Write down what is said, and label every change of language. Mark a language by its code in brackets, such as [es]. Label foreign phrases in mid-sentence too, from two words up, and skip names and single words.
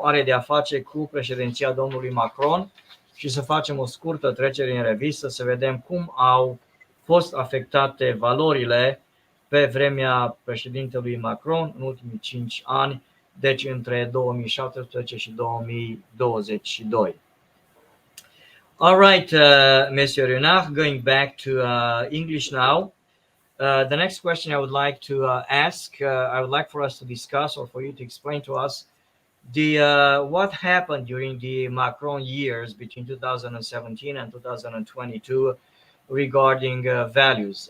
[ro] Are de a face cu președinția domnului Macron și să facem o scurtă trecere în revistă, să vedem cum au fost afectate valorile pe vremea președintelui Macron în ultimii 5 ani, deci între 2017 și 2022. [en] All right, Monsieur Renard, going back to English now. The next question I would like to ask, I would like for us to discuss, or for you to explain to us, what happened during the Macron years between 2017 and 2022 regarding values.